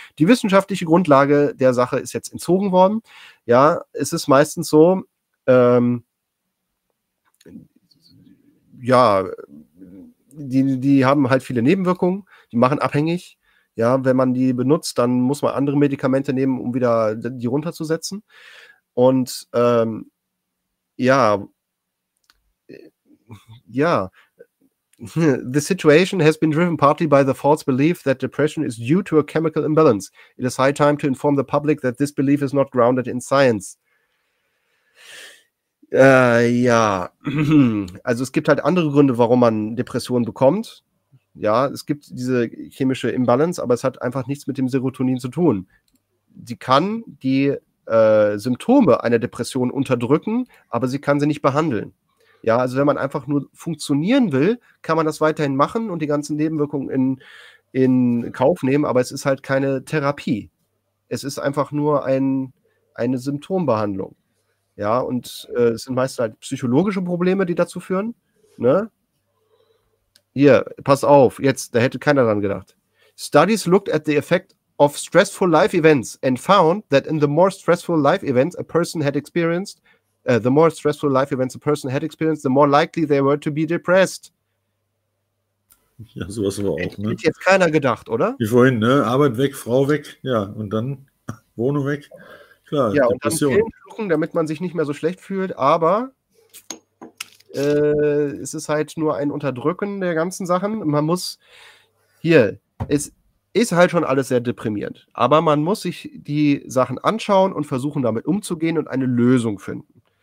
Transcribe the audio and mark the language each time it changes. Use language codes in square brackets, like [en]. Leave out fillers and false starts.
[de] Die wissenschaftliche Grundlage der Sache ist jetzt entzogen worden. Ja, es ist meistens so, die haben halt viele Nebenwirkungen, die machen abhängig. Ja, wenn man die benutzt, dann muss man andere Medikamente nehmen, um wieder die runterzusetzen. Und [en] the situation has been driven partly by the false belief that depression is due to a chemical imbalance. It is high time to inform the public that this belief is not grounded in science. [de] Also es gibt halt andere Gründe, warum man Depressionen bekommt. Ja, es gibt diese chemische Imbalance, aber es hat einfach nichts mit dem Serotonin zu tun. Sie kann die Symptome einer Depression unterdrücken, aber sie kann sie nicht behandeln. Ja, also wenn man einfach nur funktionieren will, kann man das weiterhin machen und die ganzen Nebenwirkungen in Kauf nehmen, aber es ist halt keine Therapie. Es ist einfach nur eine Symptombehandlung. Ja, und es sind meist halt psychologische Probleme, die dazu führen. Ne? Hier, pass auf, jetzt, da hätte keiner dran gedacht. [en] Studies looked at the effect of stressful life events and found that in the more stressful life events a person had experienced, the more stressful life events a person had experienced, the more likely they were to be depressed. [de] Ja, sowas aber auch, ne? Hätte jetzt keiner gedacht, oder? Wie vorhin, ne? Arbeit weg, Frau weg, ja, und dann Wohnung weg. Klar, ja, Depression. Und dann Pillen schlucken, damit man sich nicht mehr so schlecht fühlt, aber es ist halt nur ein Unterdrücken der ganzen Sachen. Man muss hier, es ist halt schon alles sehr deprimierend, aber man muss sich die Sachen anschauen und versuchen, damit umzugehen und eine Lösung finden.